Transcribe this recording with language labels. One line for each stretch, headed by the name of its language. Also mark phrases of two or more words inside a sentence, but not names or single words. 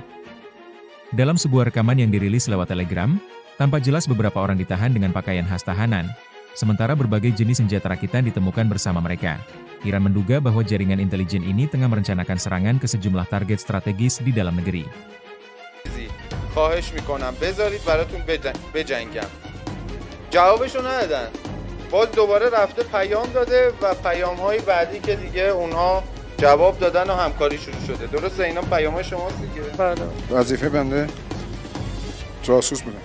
Indonesian: Dalam sebuah rekaman yang dirilis lewat Telegram, tampak jelas beberapa orang ditahan dengan pakaian khas tahanan, sementara berbagai jenis senjata rakitan ditemukan bersama mereka. Iran menduga bahwa jaringan intelijen ini tengah merencanakan serangan ke sejumlah target strategis di dalam negeri.
Persian: خواهش میکنم بذارید براتون بجنگم. جوابشو ندادن. باز دوباره رفته پیام داده و پیام‌های بعدی که دیگه اونها جواب دادن و همکاری شروع شده. درسته اینا پیام‌های شماست دیگه؟ بله. وظیفه بنده جاسوس بودم.